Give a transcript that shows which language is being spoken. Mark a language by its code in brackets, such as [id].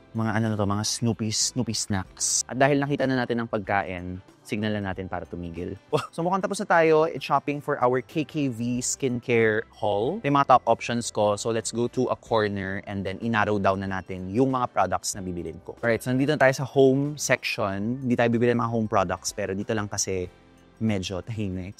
[tl] Mga ano na to, mga Snoopy snacks. At dahil nakita na natin ang pagkain, signal na natin para tumigil. So mukhang tapos na tayo. [en] It's shopping for our KKV skincare haul. [tl] Ito yung mga top options ko. [en] So let's go to a corner [tl] and then inarrow down na natin yung mga products na bibilin ko. Alright, so nandito na tayo sa home section. Hindi tayo bibili ng mga home products, pero dito lang kasi medyo tahimik.